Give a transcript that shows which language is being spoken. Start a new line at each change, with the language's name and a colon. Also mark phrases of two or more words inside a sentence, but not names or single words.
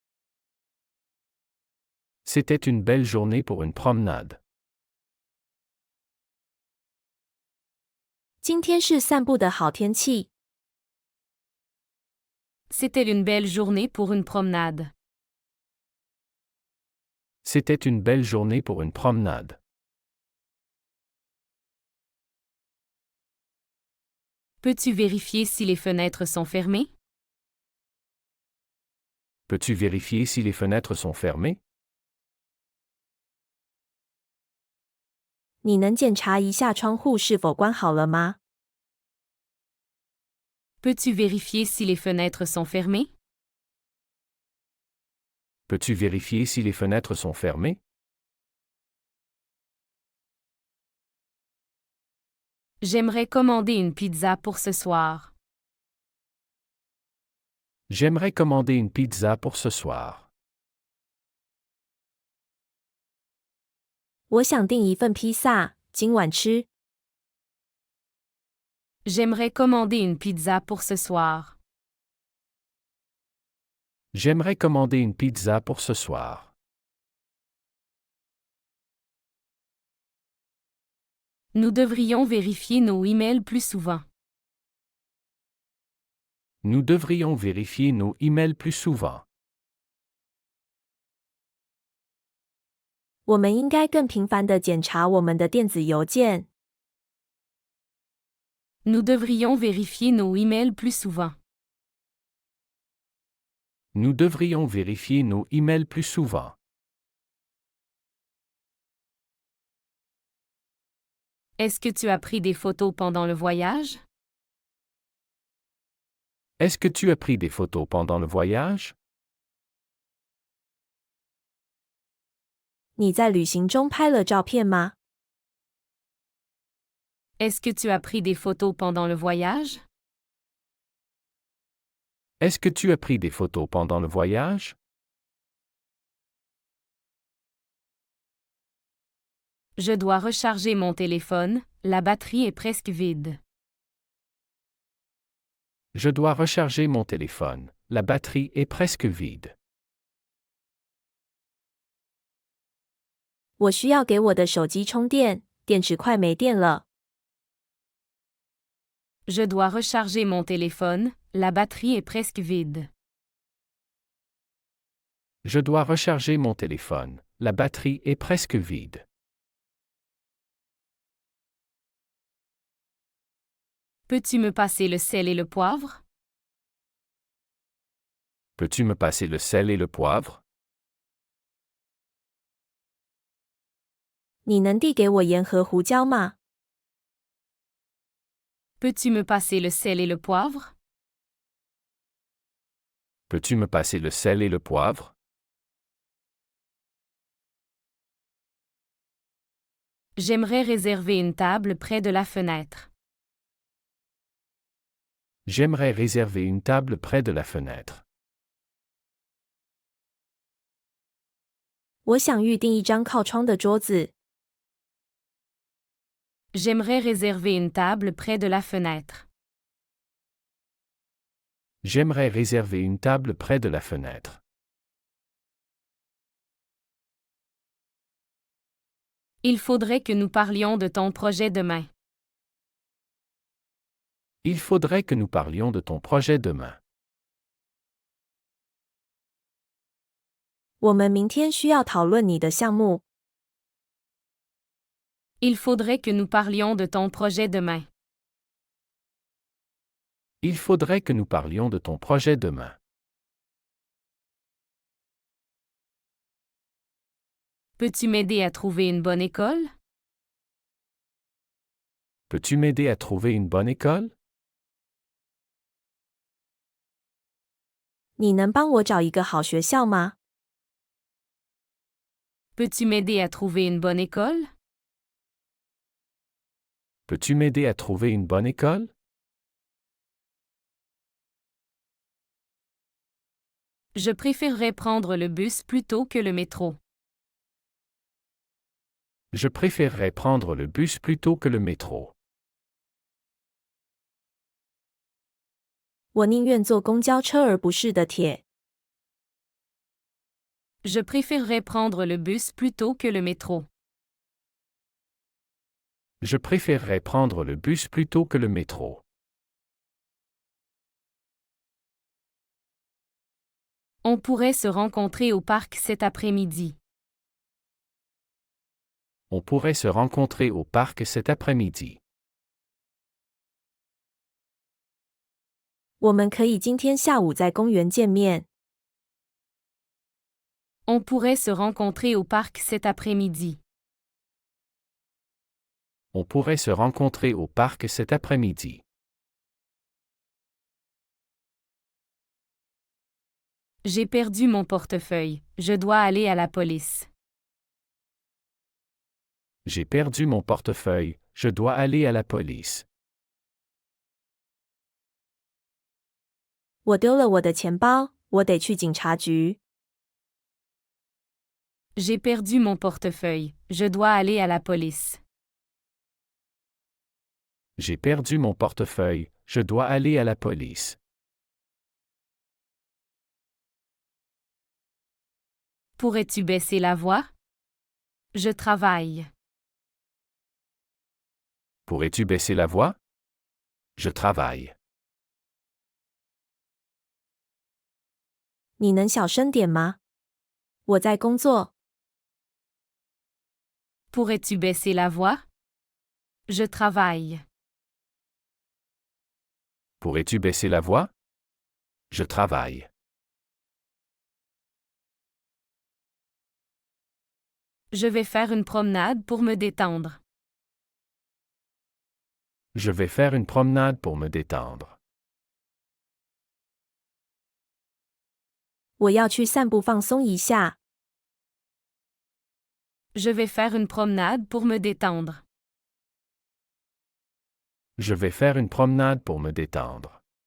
French: C'était une belle journée pour une promenade.
Chinese: 今天是散步的好天气。
French: C'était une belle journée pour une promenade. C'était une belle journée pour une promenade. Peux-tu vérifier si les fenêtres sont fermées? Peux-tu vérifier si les fenêtres sont fermées?
Chinese: 你能检查一下窗户是否关好了吗？
French: Peux-tu vérifier si les fenêtres sont fermées? Peux-tu vérifier si les fenêtres sont fermées? J'aimerais commander une pizza pour ce soir. J'aimerais commander une pizza pour ce soir.
Chinese: 我想订一份披萨，今晚吃。
French: J'aimerais commander une pizza pour ce soir. J'aimerais commander une pizza pour ce soir. Nous devrions vérifier nos emails plus souvent. Nous devrions vérifier nos emails plus souvent.
Chinese: 我们应该更频繁地检查我们的电子邮件。
French: Nous devrions vérifier nos emails plus souvent. Nous devrions vérifier nos emails plus souvent. Est-ce que tu as pris des photos pendant le voyage? Est-ce que tu as pris des photos pendant le voyage?
Chinese: 你在旅行中拍了照片吗？
French: Est-ce que tu as pris des photos pendant le voyage? Est-ce que tu as pris des photos pendant le voyage? Je dois recharger mon téléphone, la batterie est presque vide. Je dois recharger mon téléphone. La batterie est presque vide.
Chinese: 我需要给我的手机充电，电池快没电了。
French: Je dois recharger mon téléphone, la batterie est presque vide. Je dois recharger mon téléphone. La batterie est presque vide. Peux-tu me passer le sel et le poivre? Peux-tu me passer le sel et le poivre?
Chinese: 你能递给我盐和胡椒吗？
French: Peux-tu me passer le sel et le poivre? Peux-tu me passer le sel et le poivre? J'aimerais réserver une table près de la fenêtre. J'aimerais réserver une table près de la fenêtre.
Chinese: 我想预订一张靠窗的桌子。
French: J'aimerais réserver une table près de la fenêtre. J'aimerais réserver une table près de la fenêtre. Il faudrait que nous parlions de ton projet demain. Il faudrait que nous parlions de ton projet demain.
Chinese: 我们明天需要讨论你的项目。
French: Il faudrait que nous parlions de ton projet demain. Il faudrait que nous parlions de ton projet demain. Peux-tu m'aider à trouver une bonne école? Peux-tu m'aider à trouver une bonne école?
Chinese: 你能帮我找一个好学校吗？
French: Peux-tu m'aider à trouver une bonne école? Peux-tu m'aider à trouver une bonne école? Je préférerais prendre le bus plutôt que le métro. Je préférerais prendre le bus plutôt que le métro.
Chinese: 我宁愿坐公交车而不是的铁。
French: Je préférerais prendre le bus plutôt que le métro. Je préférerais prendre le bus plutôt que le métro. On pourrait se rencontrer au parc cet après-midi. On pourrait se rencontrer au parc cet après-midi.
Chinese: 我们可以今天下午在公园见面。
French: On pourrait se rencontrer au parc cet après-midi. On pourrait se rencontrer au parc cet après-midi. J'ai perdu mon portefeuille. Je dois aller à la police. J'ai perdu mon portefeuille. Je dois aller à la police.
Chinese: 我丢了我的钱包，我得去警察局。
French: J'ai perdu mon portefeuille. Je dois aller à la police. J'ai perdu mon portefeuille. Je dois aller à la police. Pourrais-tu baisser la voix? Je travaille. Pourrais-tu baisser la voix? Je travaille.
Chinese: 你能小声点吗？我在工作。
French: Pourrais-tu baisser la voix? Je travaille. Pourrais-tu baisser la voix? Je travaille. Je vais faire une promenade pour me détendre. Je vais faire une promenade pour me détendre.
Chinese: 我要去散步放松一下。
French: Je vais faire une promenade pour me détendre. Je vais faire une promenade pour me détendre.